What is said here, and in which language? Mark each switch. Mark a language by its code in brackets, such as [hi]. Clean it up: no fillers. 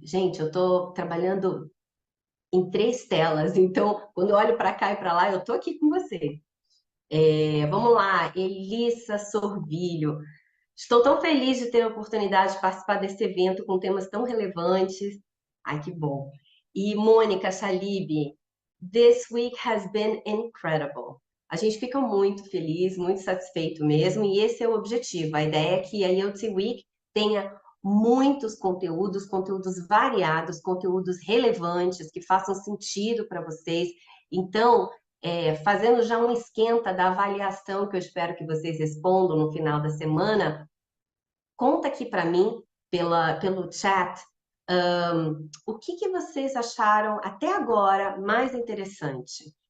[pt] Gente, eu tô trabalhando em 3 telas, então, quando eu olho para cá e para lá, eu tô aqui com você. Vamos lá, Elissa Sorvilho. Estou tão feliz de ter a oportunidade de participar desse evento com temas tão relevantes. Ai, que bom. [en] E Mônica Salib, this week has been incredible. [pt] A gente fica muito feliz, muito satisfeito mesmo, e esse é o objetivo. A ideia é que a ELT Week tenha muitos conteúdos variados, conteúdos relevantes, que façam sentido para vocês. Então, fazendo já um esquenta da avaliação que eu espero que vocês respondam no final da semana, conta aqui para mim, pelo chat, o que vocês acharam até agora mais interessante?